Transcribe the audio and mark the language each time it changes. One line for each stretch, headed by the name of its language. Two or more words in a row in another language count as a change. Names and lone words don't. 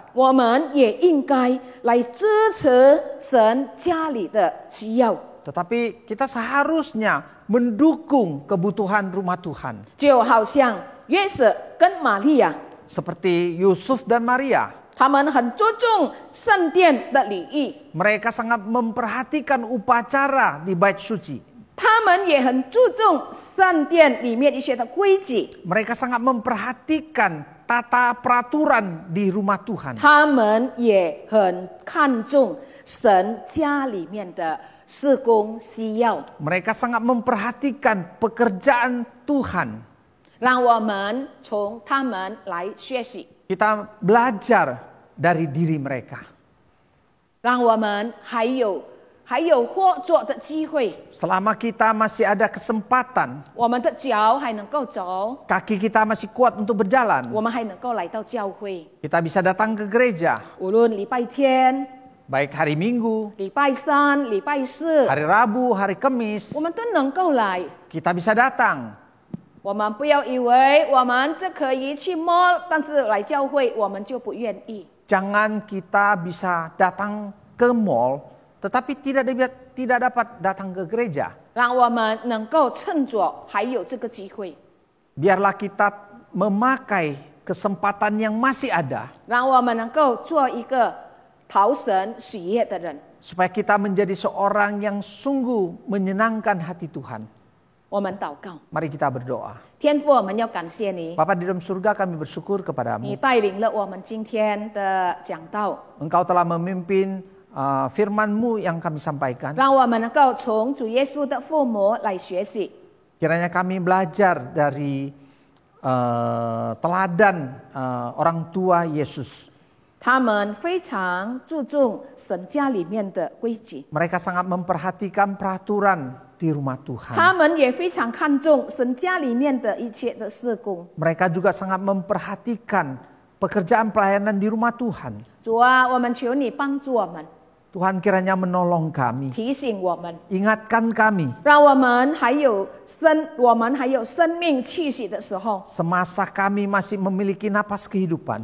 Chinese: 我们也应该来支持神家里的需要。
Indonesian: Tetapi kita seharusnya mendukung kebutuhan rumah Tuhan.
Chinese: 就好像约瑟跟玛利亚，
Indonesian: Seperti Yusuf dan Maria.
Chinese: 他们很注重圣殿的礼仪，
Indonesian: Mereka sangat memperhatikan upacara di bait suci.
Chinese: 他们也很注重圣殿里面一些的规矩，
Indonesian: Mereka sangat memperhatikan tata peraturan di rumah Tuhan.
Chinese: 他们也很看重神家里面的事工需要。
Indonesian: Mereka sangat memperhatikan pekerjaan Tuhan.
Chinese: 让我们从他们来学习，
Indonesian: Kita belajar dari diri mereka.
Chinese: 让我们还有还有活着的机会，
Indonesian: selama kita masih ada kesempatan,
Chinese: 我们的脚还能够走，
Indonesian: kaki kita masih kuat untuk berjalan,
Chinese: 我们还能够来到教会。
Indonesian: kita bisa datang ke gereja,
Chinese: 无论礼拜天、
Indonesian: baik hari Minggu,
Chinese: 礼拜三、礼拜四，
Indonesian: hari Rabu, hari Kamis,
Chinese: 我们都能够来。
Indonesian: kita bisa datang.
Chinese: 我们不要以为我们这可以去 mall， 但是来教会我们就不愿意。
Indonesian: Jangan kita bisa datang ke mall, tetapi tidak dapat datang ke gereja.
Chinese: 让我们能够趁着还有这个机会，
Indonesian: Biarlah kita memakai kesempatan yang masih ada,
Chinese: 让我们能够做一个讨神喜悦的人。
Indonesian: supaya kita menjadi seorang yang sungguh menyenangkan hati Tuhan.
Chinese: 我们祷告，
Indonesian: Mari kita berdoa.
Chinese: 天父，我们要感谢你，
Indonesian: Bapa di dalam surga, kami bersyukur
Chinese: 你
Indonesian: kepadamu.
Chinese: 带领了我们今天的讲道，
Indonesian: Engkau telah memimpin firman-Mu yang kami sampaikan.
Chinese: 让我们能够从主耶稣的父母来学习，
Indonesian: Kiranya kami belajar dari teladan orang tua Yesus.
Chinese: 他们非常注重神家里面的规矩，
Indonesian: Mereka sangat memperhatikan peraturan di rumah
Chinese: 他
Indonesian: Tuhan.
Chinese: 们也非常看重神家里面的一切的事工。
Indonesian: Mereka juga sangat memperhatikan pekerjaan pelayanan di rumah Tuhan.
Chinese: 主啊，我们求你帮助我们，
Indonesian: Tuhan kiranya menolong kami,
Chinese: 提醒我们，
Indonesian: ingatkan kami
Chinese: 让我们还有生命气息的时候，
Indonesian: semasa kami masih memiliki napas kehidupan.